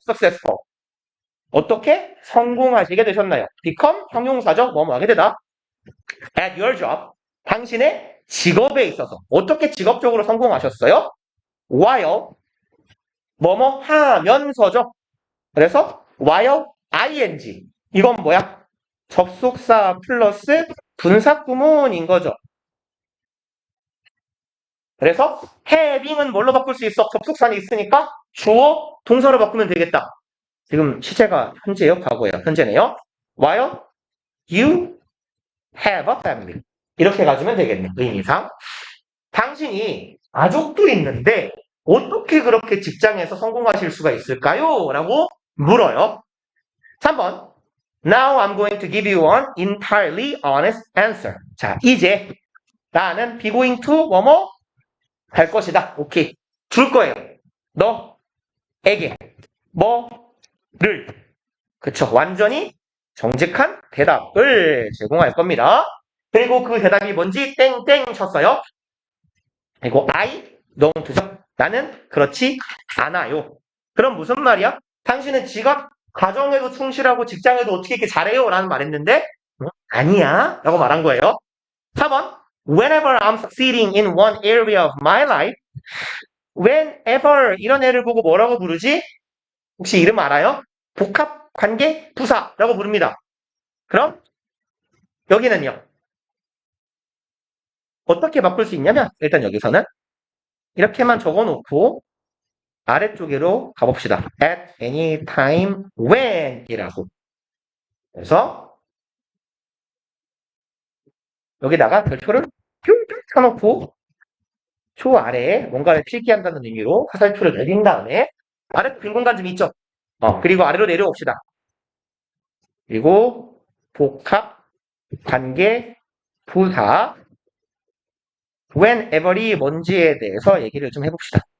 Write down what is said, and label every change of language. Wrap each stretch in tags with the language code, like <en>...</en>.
<en>successful.</en> <ko>어떻게 성공하시게 되셨나요? become 형용사죠. 뭐뭐 하게 되다.</ko> <en>at your job.</en> <ko>당신의 직업에 있어서 어떻게 직업적으로 성공하셨어요? while 뭐뭐 하면서죠. 그래서 while ing. 이건 뭐야? 접속사 플러스 분사 구문인 거죠. 그래서 having은 뭘로 바꿀 수 있어? 접속사는 있으니까 주어 동사로 바꾸면 되겠다. 지금 시제가 현재예요? 과거예요? 현재네요.</ko> <en>while you have a family.</en> <ko>이렇게 가주면 되겠네. 의미상. 당신이 가족도 있는데 어떻게 그렇게 직장에서 성공하실 수가 있을까요? 라고 물어요. 3번.</ko> <en>Now I'm going to give you an entirely honest answer.</en> <ko>자, 이제 나는 be going to 뭐뭐 할 것이다. 오케이. 줄 거예요. 너에게 뭐를 그쵸. 완전히 정직한 대답을 제공할 겁니다. 그리고 그 대답이 뭔지 땡땡 쳤어요. 그리고</ko> <en>I don't.</en> <ko>나는 그렇지 않아요. 그럼 무슨 말이야? 당신은 지각 가정에도 충실하고 직장에도 어떻게 이렇게 잘해요? 라는 말 했는데 아니야 라고 말한 거예요.</ko> <en>4번 Whenever I'm succeeding in one area of my life.</en> <ko>Whenever 이런 애를 보고 뭐라고 부르지? 혹시 이름 알아요? 복합 관계 부사라고 부릅니다. 그럼 여기는요. 어떻게 바꿀 수 있냐면 일단 여기서는 이렇게만 적어놓고 아래쪽으로 가봅시다.</ko> <en>At any time when 이라고.</en> <ko>그래서 여기다가 별표를 뿅뿅 쳐놓고 초 아래에 뭔가를 필기한다는 의미로 화살표를 내린 다음에 아래 빈 공간 좀 있죠? 그리고 아래로 내려옵시다. 그리고 복합 관계 부사 whenever이 뭔지에 대해서 얘기를 좀 해봅시다.</ko>